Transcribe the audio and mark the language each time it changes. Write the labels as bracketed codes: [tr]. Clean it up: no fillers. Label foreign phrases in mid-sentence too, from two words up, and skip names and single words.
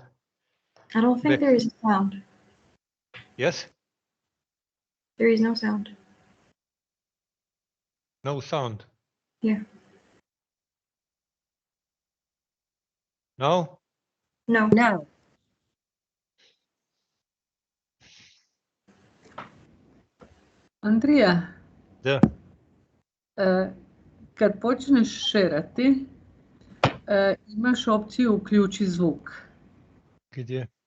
[en] I don't think Back. there is sound. Yes? There is no sound. No sound. Yeah. No? No. No. [hr] Andrija, Da. kad počneš šerati, imaš opciju uključi zvuk. Gdje?